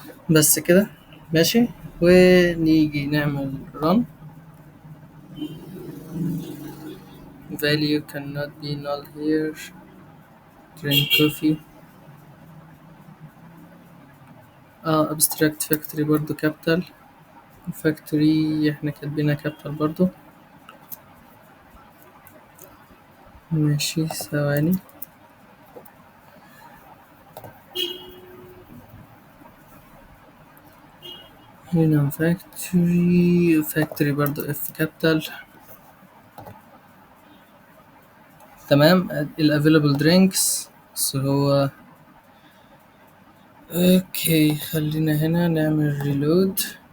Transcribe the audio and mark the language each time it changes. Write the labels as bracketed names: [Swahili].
[Arabic] بس كده ماشي، ونيجي نعمل run. [English] value cannot be null here. drink coffee. abstract factory [Arabic] برضو [English] capital. [Arabic] factory احنا كاتبينها capital برضو. ماشي ثواني. هنا [English] factory [Arabic] برضو [English] F capital. [Arabic] تمام. ال [English] available drinks [Arabic] بس هو اوكي، خلينا هنا نعمل reload.